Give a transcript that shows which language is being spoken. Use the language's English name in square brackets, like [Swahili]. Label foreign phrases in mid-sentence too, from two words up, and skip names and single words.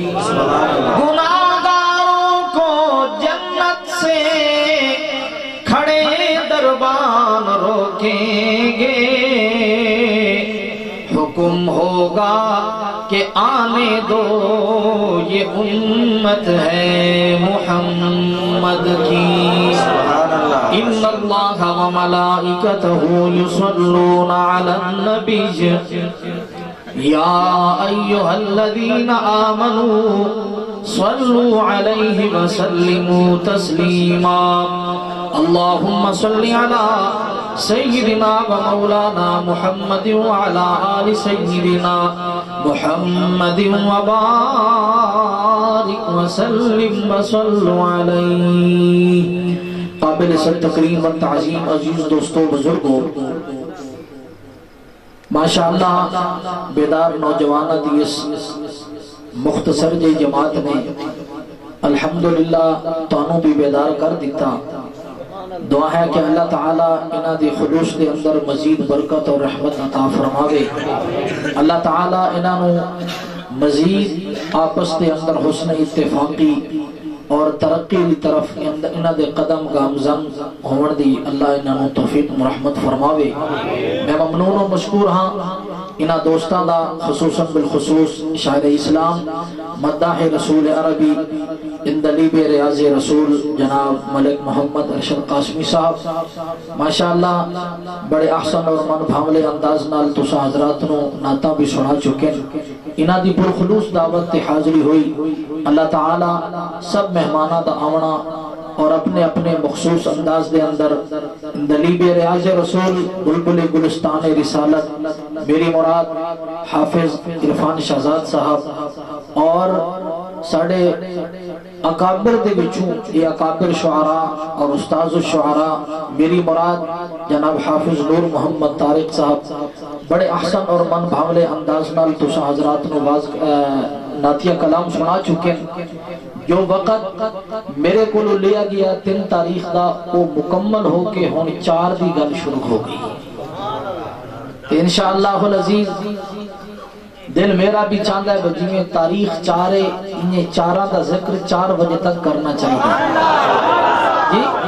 [Urdu] گناہگاروں کو جنت سے کھڑے دربان روکیں گے حکم ہوگا کہ آنے دو یہ امت ہے محمد کی. [Arabic] ان اللہ وملائکتہ یصلون علی النبی یا ایہا الذین آمنوا صلوا علیہ وسلموا تسلیما. اللہم صل علی سیدنا و مولانا محمد وعلى آل سیدنا محمد وبارک وسلم وصلوا علیہ. [Punjabi] قابل صد تقریم و تعظیم عزیز دوستوں بزرگوں ماشاءاللہ بیدار نوجوانہ دی اس مختصر جی جماعت نے الحمدللہ تانوں بھی بیدار کر دیتا. دعا ہے کہ اللہ تعالیٰ انہاں دی خلوص دے اندر مزید برکت اور رحمت عطا فرماوے. اللہ تعالیٰ انہاں نو مزید آپس دے اندر حسن اتفاقی اور ترقی دی طرف انہاں دے قدم گامزن ہون دی اللہ انہاں نو توفیق مرحمت فرماوے. میں ممنون و مشکور ہاں انہاں دوستاں دا خصوصاً بالخصوص شاعر اسلام مداح رسول عربی اندلیب ریاض رسول جناب ملک محمد ارشد قاسمی صاحب ماشاءاللہ بڑے احسن اور من بھاملے انداز نال تسا حضرات نو نعتاں بھی سنا چکے. انہاں دی پرخلوص دعوت تے حاضری ہوئی. اللہ تعالی سب مہمانہ دا آونا اور اپنے اپنے مخصوص انداز دے اندر دلیب ریاض رسول بلبل گلستان رسالت میری مراد حافظ عرفان شہزاد صاحب اور ساڑھے اکابر دے بچوں یہ اکابر شعراء اور استاذ الشعراء میری مراد جناب حافظ نور محمد طارق صاحب بڑے احسن اور من بھاولے انداز نال تسا حضرات نو نعتیہ کلام سنا چکے. جو وقت میرے کو لیا گیا 3 تاریخ دا وہ مکمل ہو کے ہون 4 دی گل شروع ہو گئی. [Arabic] انشاءاللہ العزیز [Urdu] دل میرا بھی چاہتا ہے جی میں تاریخ 4 ہے انہیں 4 دا ذکر 4 بجے تک کرنا چاہیے جی.